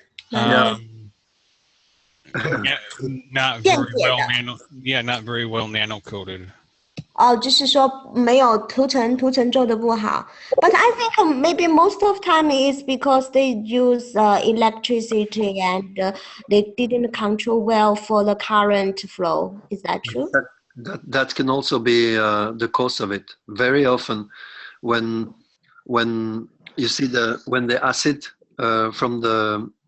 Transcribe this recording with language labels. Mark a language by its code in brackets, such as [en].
[en] Not very well nano-coated. [zh] 就是说没有涂层做的不好。 [en] But I think maybe most of time is because they use electricity and they didn't control well for the current flow. Is that true? That can also be the cause of it. Very often, when you see when the acid from the